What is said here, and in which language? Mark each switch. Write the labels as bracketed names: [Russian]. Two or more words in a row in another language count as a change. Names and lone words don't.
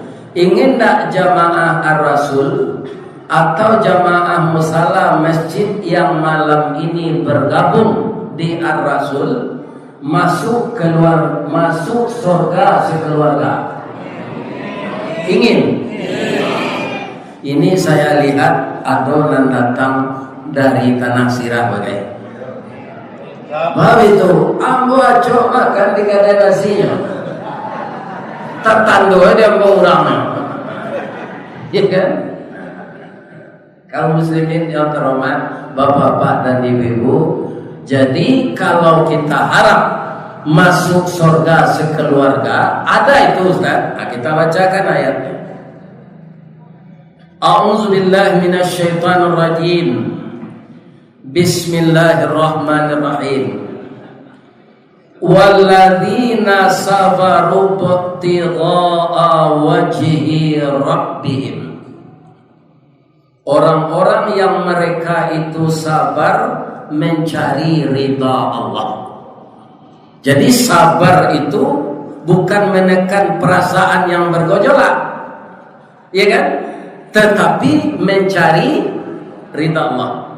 [Indonesian] Ingin tak jamaah ar-rasul atau jamaah musala masjid yang malam ini bergabung di ar-rasul masuk surga sekeluarga? Ingin? Ini saya lihat adonan datang dari tanah sirah bagai. [Minangkabau] Maaf itu, ambo acok makan di kadai nasinya. [Indonesian] Tertandu dia mau orangnya. Ya kan? Kaum muslimin yang terhormat, bapak-bapak dan ibu-ibu, jadi kalau kita harap masuk surga sekeluarga, ada itu Ustaz. Nah, kita bacakan ayatnya. [Arabic] أعوذ بالله من الشيطان الرجيم. Bismillahirrahmanirrahim. والذين صبروا ابتغاء وجه ربهم. [Indonesian] Orang-orang yang mereka itu sabar mencari ridha Allah. Jadi sabar itu bukan menekan perasaan yang bergejolak, ya kan? Tetapi mencari ridha Allah.